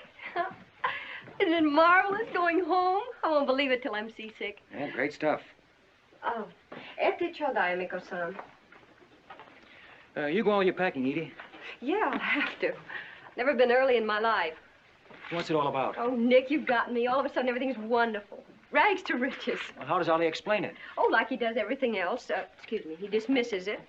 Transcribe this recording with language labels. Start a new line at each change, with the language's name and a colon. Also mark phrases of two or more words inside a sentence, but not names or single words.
English: Isn't it marvelous going home? I won't believe it till I'm seasick. Yeah, great stuff.
Japanese: おお、いてちょうだい, Miko-san.
English: You go all your packing, Edie. Yeah, I'll have to. Never been early in my life. What's it all about? Oh, Nick, you've got me. All of a sudden, everything's wonderful. Rags to riches. Well, how does Ollie explain it? Oh, like he does everything else. Excuse me, he dismisses it.